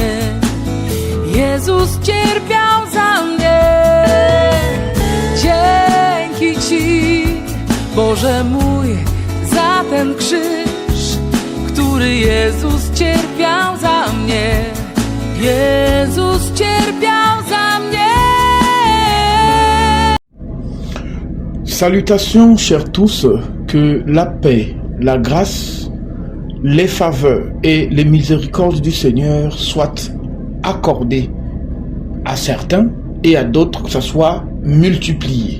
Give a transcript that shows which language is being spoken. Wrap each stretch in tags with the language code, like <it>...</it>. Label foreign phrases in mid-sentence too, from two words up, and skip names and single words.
<pl>Jezus cierpiał za mnie. Dzięki Ci, Boże mój, za ten krzyż, który Jezus cierpiał za mnie. Jezus cierpiał za mnie.</pl> <fr>Salutations, chers tous, que la paix, la grâce, les faveurs et les miséricordes du Seigneur soient accordées à certains et à d'autres, que ça soit multiplié.</fr>